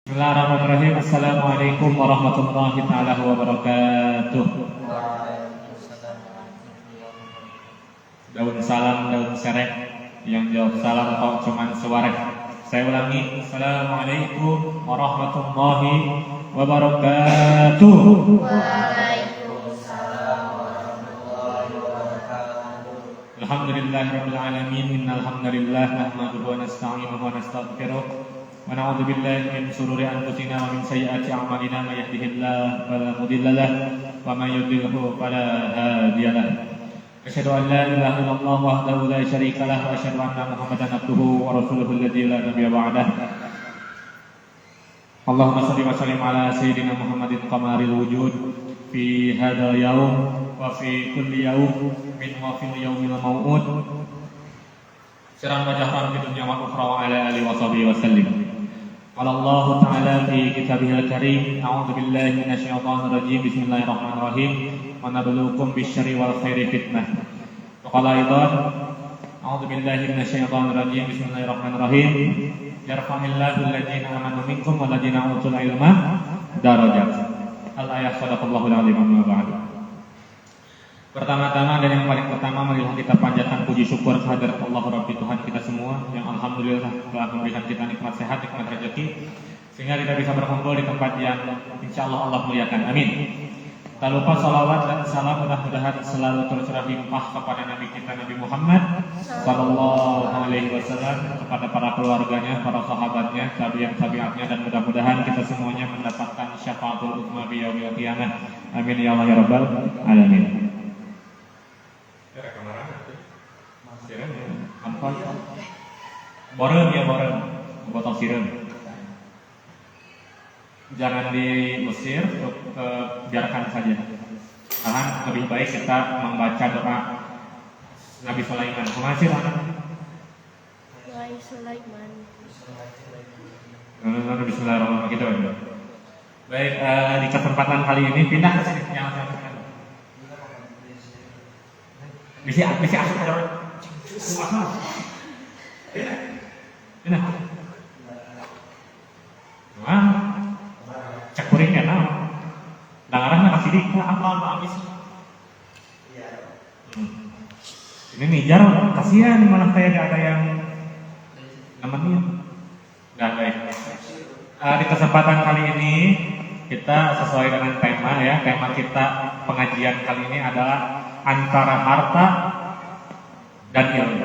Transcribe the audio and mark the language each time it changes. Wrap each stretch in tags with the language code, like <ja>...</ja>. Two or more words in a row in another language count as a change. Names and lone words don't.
<ar>بسم الله الرحمن الرحيم. السلام عليكم ورحمة الله تعالى وبركاته.</ar> <id>Daun salam, daun serek. Yang jawab salam kok cuman sewarek. Saya ulangi.</id> <ar>السلام عليكم ورحمة الله وبركاته. الحمد لله رب العالمين. إن الحمد لله نحمده ونستعينه ونستغفره. ونعوذ بالله من شرور أنفسنا ومن سيئات أعمالنا من يهده الله فلا مضل له ومن يضلله فلا هادي له. أشهد أن لا إله إلا الله وحده لا شريك له وأشهد أن محمدا عبده ورسوله الذي لا نبي بعده. اللهم صل وسلم على سيدنا محمد قمر الوجود في هذا اليوم وفي كل يوم من وفي اليوم الموعود. سرا وجهرا في الدنيا والأخرى وعلى آله وصحبه وسلم. قال الله تعالى في كتابه الكريم، أعوذ بالله من الشيطان الرجيم. بسم الله الرحمن الرحيم. ونبلوكم بالشر والخير فتنة. وقال أيضا، أعوذ بالله من الشيطان الرجيم. بسم الله الرحمن الرحيم. يرفع الله الذين آمنوا منكم والذين أوتوا العلم درجات. الآية صدق الله العظيم. أما بعد.</ar> <id>Pertama-tama dan yang paling pertama, marilah kita panjatkan puji syukur kehadirat Allah Rabbi Tuhan kita semua yang alhamdulillah telah memberikan kita nikmat sehat, nikmat rezeki, sehingga kita bisa berkumpul di tempat yang insyaallah Allah muliakan. Amin. Tak lupa salawat dan salam mudah-mudahan selalu tercurah limpah kepada Nabi kita Nabi Muhammad</id> <ar>صلى الله عليه وسلم,</ar> <id>kepada para keluarganya, para sahabatnya, tabi'atnya, dan mudah-mudahan kita semuanya mendapatkan</id> <ar>الشفاعة العظمى بيوم القيامة. آمين يا الله يا رب العالمين.</ar> <id>Boren ya boren, botol siren. Jangan diusir, biarkan saja. Karena lebih baik kita membaca doa Nabi Sulaiman. Masih Nabi Sulaiman.</id> <ar>بسم الله الرحمن الرحيم.</ar> <id>Gitu. Baik, di kesempatan kali ini pindah ke sini. Bisa asuk ada orang. Ini.</id> <su>Wah. Cek kuring ya naon.</su> <id>Dangarana kasih di apal habis. Ini nijar kasihan malah kayak gak ada yang nemenin. Nah, baik. Di kesempatan kali ini kita sesuai dengan tema ya. Tema kita pengajian kali ini adalah antara harta dan ilmu.</id>